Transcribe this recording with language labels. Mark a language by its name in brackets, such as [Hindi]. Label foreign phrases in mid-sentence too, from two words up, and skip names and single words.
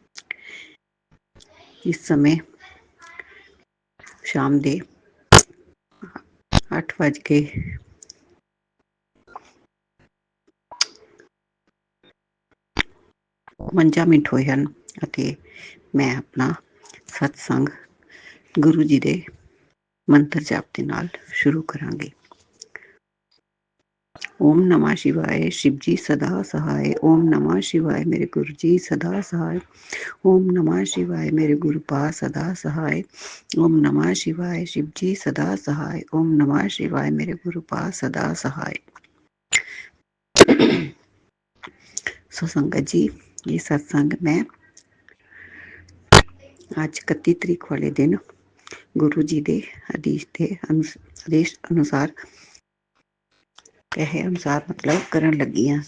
[Hindi] इस समय [Punjabi] ਸ਼ਾਮ ਦੇ 8 51 ਮਿੰਟ ਹੋਏ ਹਨ ਅਤੇ ਮੈਂ ਆਪਣਾ ਸਤਸੰਗ ਗੁਰੂ ਜੀ ਦੇ ਮੰਤਰ ਜਾਪ ਦੇ ਨਾਲ ਸ਼ੁਰੂ ਕਰਾਂਗੀ। [Hindi] ओम नमः शिवाय शिव जी सदा सहाय। ओम नमः शिवाय मेरे गुरु जी सदा सहाय। ओम नमः शिवाय मेरे गुरु पा सदा सहाय। ओम नमः शिवाय शिव जी सदा सहाय। ओम नमः शिवाय मेरे गुरु पा सदा सहाय। सो संगत जी, ये सत्संग मैं आज 31 तरीक वाले दिन गुरु जी के आदेश अनुसार कहे अनुसार मतलब [Punjabi] ਕਰਨ ਲੱਗੀ ਹਾਂ।